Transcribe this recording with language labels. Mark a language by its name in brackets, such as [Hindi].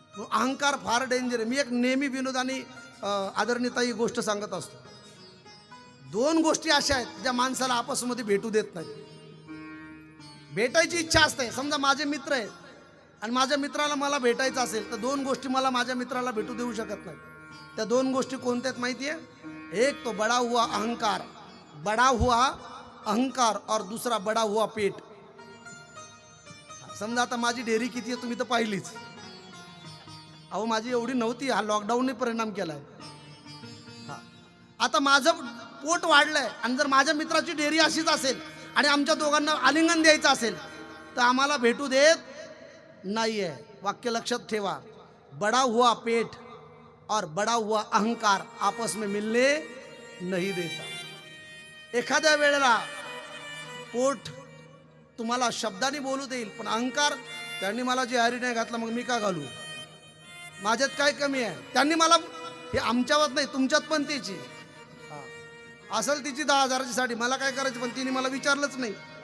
[Marathi] अहंकार फार डेंजर आहे. मी एक नेहमी विनोदानी आदरणीयताई गोष्ट सांगत असतो. दोन गोष्टी अशा आहेत ज्या माणसाला आपसमध्ये भेटू देत नाही. भेटायची इच्छा असते, समजा माझे मित्र आहेत आणि माझ्या मित्राला मला भेटायचं असेल तर दोन गोष्टी मला माझ्या मित्राला भेटू देऊ शकत नाही. त्या दोन गोष्टी कोणत्या आहेत माहिती आहे? [Hindi] एक तो बडा हुआ अहंकार, बडा हुआ अहंकार, और दूसरा बडा हुआ पेट. [Marathi] समजा आता माझी डेअरी किती आहे तुम्ही तर पाहिलीच. अहो माझी एवढी नव्हती, हा लॉकडाऊनने परिणाम केलाय. आता माझं पोट वाढलंय आणि जर माझ्या मित्राची डेअरी अशीच असेल आणि आमच्या दोघांना आलिंगन द्यायचं असेल तर आम्हाला भेटू देत नाहीये. वाक्य लक्षात ठेवा, [Hindi] बडा हुआ पेट और बडा हुआ अहंकार आपस में मिलने नहीं देता. [Marathi] एखाद्या वेळेला पोट तुम्हाला शब्दाने बोलू देईल, पण अहंकार, त्यांनी मला जे हरी नाही घातलं मग मी का घालू, माझ्यात काय कमी आहे, त्यांनी मला, हे आमच्यावर नाही तुमच्यात पण त्याची असेल तिची 10,000ची साडी, मला काय करायचं, पण तिने मला विचारलंच नाही.